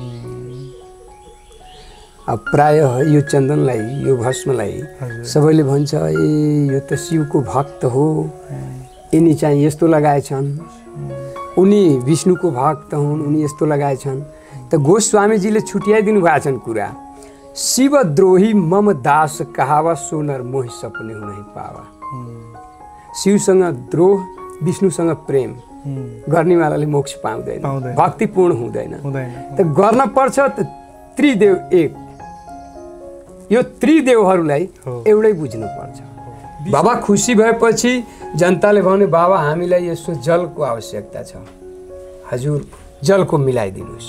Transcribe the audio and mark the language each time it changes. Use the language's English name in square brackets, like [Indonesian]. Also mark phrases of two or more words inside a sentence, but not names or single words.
[Nepali] अब प्रायः यो चन्दनलाई, यो भस्मलाई सबैले भन्छ ए यो त शिवको भक्त हो, यिनी चाहिँ यस्तो लगाएछन्, उनी विष्णुको भक्त हुन्, उनी यस्तो लगाएछन्। त गोस्वामीजीले छुट्याइदिनु भएको छन् कुरा। [Awadhi] शिवद्रोही मम दास कहावा, सोनर मोहि सपने हुनै पावा। [Nepali] शिवसँग द्रोह, विष्णुसँग प्रेम गर्नेवालाले मोक्ष पाउँदैन, भक्तिपूर्ण हुँदैन। त गर्न पर्छ त त्रिदेव एक। यो त्रिदेवहरूलाई एउटै बुझ्नु पर्छ। बाबा खुसी भएपछि जनताले भने बाबा हामीलाई यसो जलको आवश्यकता छ, हजुर जलको मिलाइदिनुहोस्।